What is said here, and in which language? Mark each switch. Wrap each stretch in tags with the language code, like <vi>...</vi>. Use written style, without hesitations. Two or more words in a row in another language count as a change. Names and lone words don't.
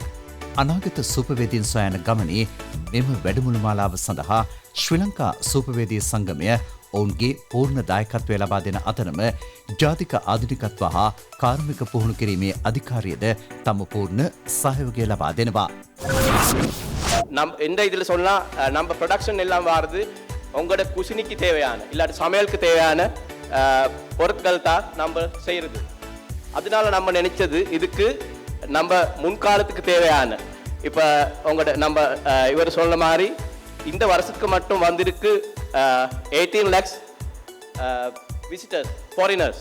<si>අනාගත සූපවේදීන් සොයන ගමනේ මෙම වැඩමුළු මාලාව සඳහා ශ්‍රී ලංකා සූපවේදී සංගමය ඔවුන්ගේ පූර්ණ දායකත්වය ලබා දෙන අතරම ජාතික ආධුනිකත්ව හා කාර්මික පුහුණු කිරීමේ අධිකාරියද තම පූර්ණ සහයෝගය ලබා දෙනවා.</si> <ta>எந்த இதில் சொன்னால் நம்ம ப்ரொடக்ஷன் எல்லாம் வாருது உங்களோட குசினிக்கு தேவையான இல்லாட்டி சமையலுக்கு தேவையான பொருட்கள் தான் நம்ம செய்கிறது. அதனால நம்ம நினைச்சது இதுக்கு நம்ம முன்காலத்துக்கு தேவையான இப்போ உங்களோட நம்ம இவர் சொன்ன மாதிரி இந்த வருஷத்துக்கு மட்டும் வந்திருக்கு 18</ta> <en>lakhs visitors foreigners.</en>